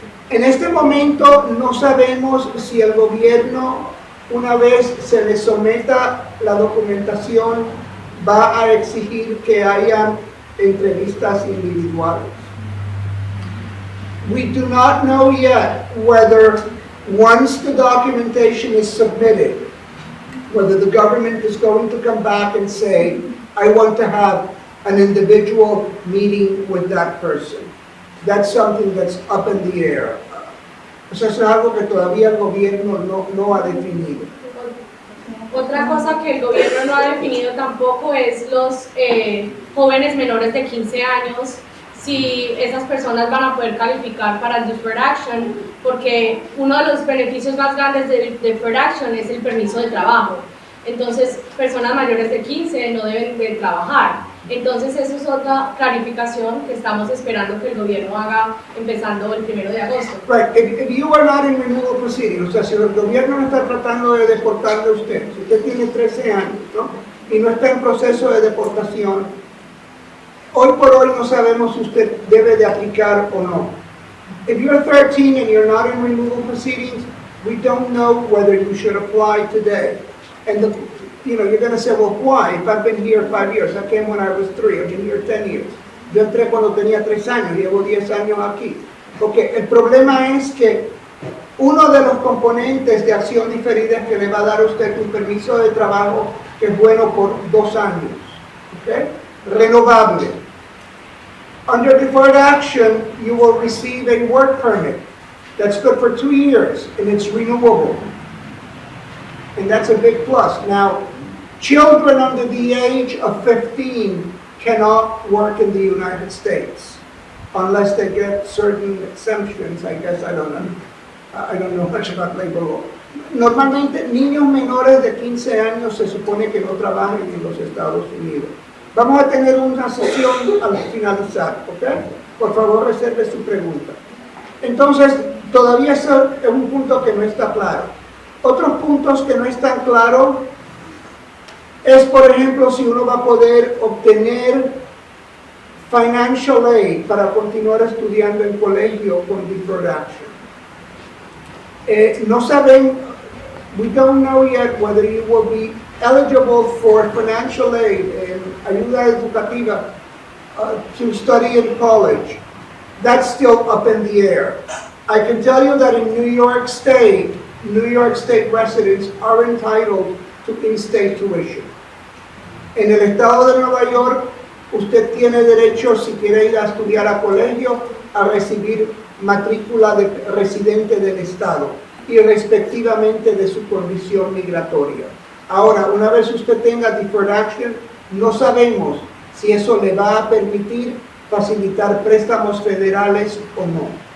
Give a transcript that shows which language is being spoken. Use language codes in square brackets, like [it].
[es] En este momento no sabemos si el gobierno, una vez se le someta la documentación, va a exigir que haya entrevistas individuales. [en] We do not know yet whether once the documentation is submitted, whether the government is going to come back and say, I want to have an individual meeting with that person. That's something that's up in the air. [es] O sea, es algo que todavía el gobierno no ha definido. Otra cosa que el gobierno no ha definido tampoco es los jóvenes menores de 15 años, si esas personas van a poder calificar para el Deferred Action, porque uno de los beneficios más grandes del Deferred Action es el permiso de trabajo. Entonces, personas mayores de 15 no deben de trabajar. Entonces, eso es otra clarificación que estamos esperando que el gobierno haga empezando el 1 de agosto. [en] Right. If you are not in removal proceedings, [es] o sea, si el gobierno no está tratando de deportarle a usted, si usted tiene 13 años, ¿no? Y no está en proceso de deportación, hoy por hoy no sabemos si usted debe de aplicar o no. [en] If you're 13 and you're not in removal proceedings, we don't know whether you should apply today. And you're going to say, well, why? If I've been here 5 years, I came when I was 3, I've been here 10 years. [es] Yo entré cuando tenía 3 años, llevo 10 años aquí. Porque el problema es que uno de los componentes de acción diferida es que le va a dar a usted un permiso de trabajo que es bueno por 2 años. ¿Okay? Renovable. [en] Under Deferred Action, you will receive a work permit. That's good for 2 years, and it's renewable. And that's a big plus. Now, children under the age of 15 cannot work in the United States unless they get certain exemptions. I guess I don't know much about labor law. [es] Normalmente, niños menores de 15 años se supone que no trabajan en los Estados Unidos. Vamos a tener una sesión al finalizar, ¿ok? Por favor, reserve su pregunta. Entonces, todavía eso es un punto que no está claro. Otros puntos que no están claros es, por ejemplo, si uno va a poder obtener financial aid para continuar estudiando en colegio con Deferred Action. No saben, [en] we don't know yet whether you will be eligible for financial aid, [es] ayuda educativa, [en] to study in college. That's still up in the air. I can tell you that in New York State residents are entitled to in-state tuition. [es] En el estado de Nueva York, usted tiene derecho, si quiere ir a estudiar a colegio, a recibir matrícula de residente del estado y respectivamente de su condición migratoria. Ahora, una vez usted tenga Deferred Action, no sabemos si eso le va a permitir facilitar préstamos federales o no.